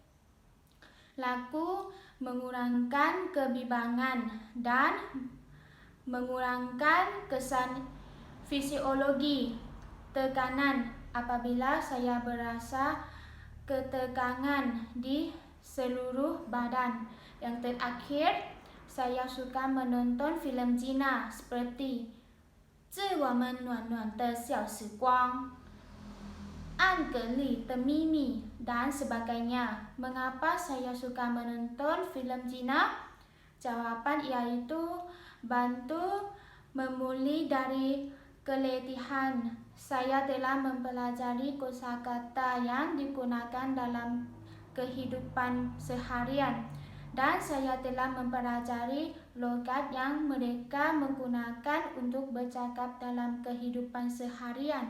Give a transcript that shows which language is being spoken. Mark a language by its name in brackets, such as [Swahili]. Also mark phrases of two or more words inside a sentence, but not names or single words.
[Malay] Lagu mengurangkan kebimbangan dan mengurangkan kesan fisiologi tekanan apabila saya berasa ketegangan di seluruh badan. Yang terakhir, saya suka menonton filem Cina seperti 致我们暖暖的小时光, 暗格里的秘密, dan sebagainya. Mengapa saya suka menonton filem Cina? Jawaban yaitu bantu memulih dari keletihan. Saya telah mempelajari kosakata yang digunakan dalam kehidupan seharian, dan saya telah mempelajari logat yang mereka menggunakan untuk bercakap dalam kehidupan seharian.